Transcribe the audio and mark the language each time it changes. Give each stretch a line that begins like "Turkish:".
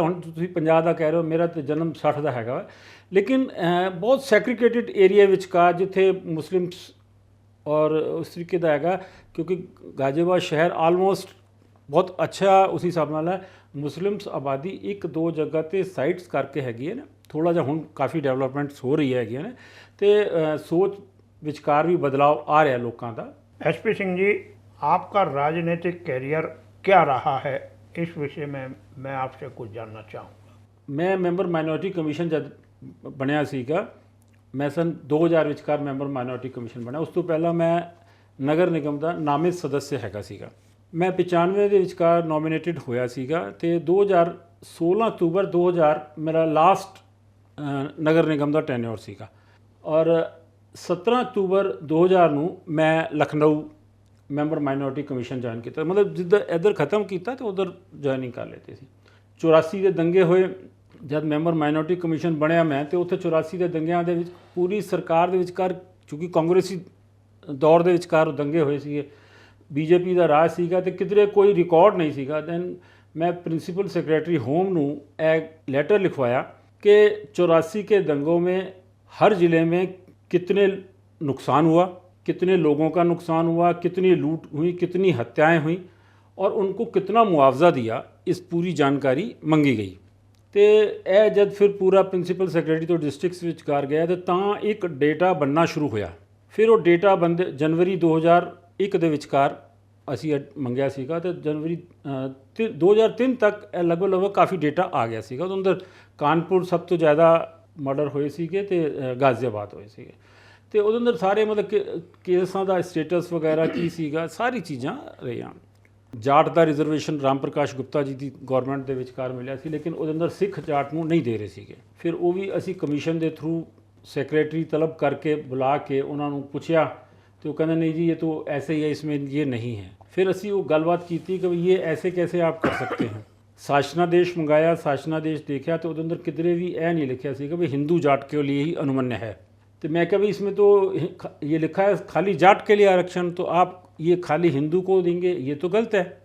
Punjabi: ਹੁਣ ਤੁਸੀਂ 50 ਦਾ ਕਹਿ ਰਹੇ ਹੋ, ਮੇਰਾ ਤਾਂ ਜਨਮ 60 ਦਾ ਹੈਗਾ ਵਾ, ਲੇਕਿਨ ਬਹੁਤ ਸੈਗਰੀਗੇਟਿਡ ਏਰੀਆ ਵਿਚਕਾਰ ਜਿੱਥੇ ਮੁਸਲਿਮਸ ਔਰ ਉਸ ਤਰੀਕੇ ਦਾ ਹੈਗਾ, ਕਿਉਂਕਿ ਗਾਜ਼ੀਆਬਾਦ ਸ਼ਹਿਰ ਆਲਮੋਸਟ ਬਹੁਤ ਅੱਛਾ ਉਸ ਹਿਸਾਬ ਨਾਲ ਹੈ। ਮੁਸਲਿਮਸ ਆਬਾਦੀ ਇੱਕ ਦੋ ਜਗ੍ਹਾ 'ਤੇ ਸਾਈਟਸ ਕਰਕੇ ਹੈਗੀ ਹੈ ਨਾ, ਥੋੜ੍ਹਾ ਜਿਹਾ ਹੁਣ ਕਾਫੀ ਡਿਵੈਲਪਮੈਂਟਸ ਹੋ ਰਹੀ ਹੈਗੀਆਂ ਨੇ, ਅਤੇ ਸੋਚ ਵਿਚਕਾਰ ਵੀ ਬਦਲਾव ਆ ਰਿਹਾ ਲੋਕਾਂ ਦਾ।
Hindi: SP सिंह जी, आपका राजनीतिक कैरियर क्या रहा है, इस विषय में मैं आपसे कुछ जानना चाहूँगा।
Punjabi: मैं ਮੈਂਬਰ ਮਾਈਨੋਰਿਟੀ ਕਮਿਸ਼ਨ ਜਦ ਬਣਿਆ ਸੀਗਾ, ਮੈਂ ਸਨ 2000 ਵਿਚਕਾਰ ਮੈਂਬਰ ਮਾਈਨੋਰਿਟੀ ਕਮਿਸ਼ਨ ਬਣਿਆ। ਉਸ ਤੋਂ ਪਹਿਲਾਂ ਮੈਂ ਨਗਰ ਨਿਗਮ ਦਾ ਨਾਮਿਤ ਸਦੱਸਿਆ ਹੈਗਾ ਸੀਗਾ। ਮੈਂ 95 ਦੇ ਵਿਚਕਾਰ ਨੋਮੀਨੇਟਡ ਹੋਇਆ ਸੀਗਾ, ਅਤੇ 16 ਅਕਤੂਬਰ 2000 ਮੇਰਾ ਲਾਸਟ ਨਗਰ ਨਿਗਮ ਦਾ ਟੈਨਿਓਰ ਸੀਗਾ, ਔਰ 17 ਅਕਤੂਬਰ 2000 ਨੂੰ ਮੈਂ Lucknow member minority commission join ਕੀਤਾ। ਮਤਲਬ ਜਿੱਦਾਂ ਇੱਧਰ ਖਤਮ ਕੀਤਾ ਤੇ ਉਧਰ ਜੁਆਇਨਿੰਗ ਕਰ ਲੈਤੀ ਸੀ। 84 ਦੇ ਦੰਗੇ ਹੋਏ ਜਦ ਮੈਂਬਰ ਮਾਈਨੋਰਿਟੀ ਕਮਿਸ਼ਨ ਬਣਿਆ ਮੈਂ, ਤੇ ਉੱਥੇ 84 ਦੇ ਦੰਗਿਆਂ ਦੇ ਵਿੱਚ ਪੂਰੀ ਸਰਕਾਰ ਦੇ ਵਿਚਕਾਰ, ਕਿਉਂਕਿ ਕਾਂਗਰਸੀ ਦੌਰ ਦੇ ਵਿਚਕਾਰ ਉਹ ਦੰਗੇ ਹੋਏ ਸੀਗੇ, BJP ਦਾ ਰਾਜ ਸੀਗਾ ਤੇ ਕਿਧਰੇ ਕੋਈ ਰਿਕਾਰਡ ਨਹੀਂ ਸੀਗਾ।
Hindi: ਦੈਨ मैं प्रिंसिपल सेक्रेटरी होम ਨੂੰ एक लेटर लिखवाया कि 84 के दंगों में हर ज़िले में कितने नुकसान हुआ, कितने लोगों का नुकसान हुआ, कितनी लूट हुई, कितनी हत्याएं हुई और उनको कितना मुआवजा दिया, इस पूरी जानकारी मंगी गई। तो यह जब फिर पूरा प्रिंसिपल सैक्रटरी तो डिस्ट्रिक्ट विचकार गया तो एक डेटा बनना शुरू होया। फिर वो डेटा बंद जनवरी 2001
Punjabi: ਦੇ ਵਿਚਕਾਰ ਅਸੀਂ ਮੰਗਿਆ ਸੀਗਾ ਤੇ ਜਨਵਰੀ 2003 ਤੱਕ ਲਗਭਗ ਕਾਫੀ ਡੇਟਾ ਆ ਗਿਆ ਸੀਗਾ। ਉਹਦੇ ਅੰਦਰ ਕਾਨਪੁਰ ਸਭ ਤੋਂ ਜ਼ਿਆਦਾ ਮਰਡਰ ਹੋਏ ਸੀਗੇ ਤੇ ਗਾਜ਼ੀਆਬਾਦ ਹੋਏ ਸੀਗੇ, ਤੇ ਉਹਦੇ ਅੰਦਰ ਸਾਰੇ ਮਤਲਬ ਕੇਸਾਂ ਦਾ ਸਟੇਟਸ ਵਗੈਰਾ ਕੀ ਸੀਗਾ, ਸਾਰੀ ਚੀਜ਼ਾਂ ਰਹੀਆਂ। ਜਾਟ ਦਾ ਰਿਜ਼ਰਵੇਸ਼ਨ ਰਾਮ ਪ੍ਰਕਾਸ਼ ਗੁਪਤਾ ਜੀ ਦੀ ਗਵਰਨਮੈਂਟ ਦੇ ਵਿਚਕਾਰ ਮਿਲਿਆ ਸੀ, ਲੇਕਿਨ ਉਹਦੇ ਅੰਦਰ ਸਿੱਖ ਜਾਟ ਨੂੰ ਨਹੀਂ ਦੇ ਰਹੇ ਸੀਗੇ। ਫਿਰ ਉਹ ਵੀ ਅਸੀਂ ਕਮਿਸ਼ਨ ਦੇ ਥਰੂ ਸੈਕਟਰੀ ਤਲਬ ਕਰਕੇ ਬੁਲਾ ਕੇ ਉਹਨਾਂ ਨੂੰ ਪੁੱਛਿਆ
Hindi: तो वो कहना नहीं जी ये तो ऐसे ही है, इसमें ये नहीं है। फिर असी वो गलबात की थी कि ये ऐसे कैसे आप कर सकते हैं। शासनादेश मंगाया, शासनादेश देखा तो उधर किधरे भी ऐ नहीं लिखा सी कि भाई हिंदू जाट के लिए ही अनुमन्य है। तो मैं कहा भाई इसमें तो ये लिखा है खाली जाट के लिए आरक्षण, तो आप ये खाली हिंदू को देंगे, ये तो गलत है।